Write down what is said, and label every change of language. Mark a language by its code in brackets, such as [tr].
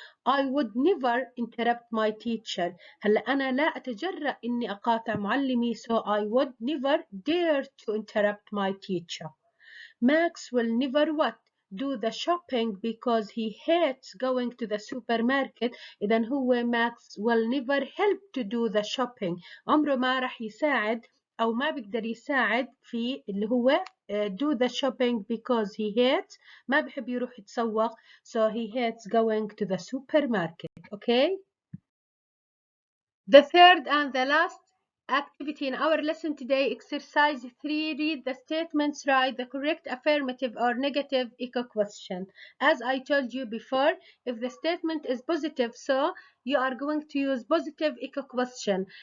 [en] I would never interrupt my teacher. [ar] هلا أنا لا أتجرأ إني أقاطع معلمي. [en] so I would never dare to interrupt my teacher. Max will never what? do the shopping because he hates going to the supermarket. [ar] إذا هو [en] Max will never help to do the shopping. [ar] عمره ما راح يساعد أو ما بيقدر يساعد في اللي هو [en] do the shopping because he hates [ar] ما بحب يروح يتسوق. [en] so he hates going to the supermarket. Okay. The third and the last activity in our lesson today, exercise 3, read the statements, write the correct affirmative or negative echo question. As I told you before, if the statement is positive, so you are going to use positive echo question.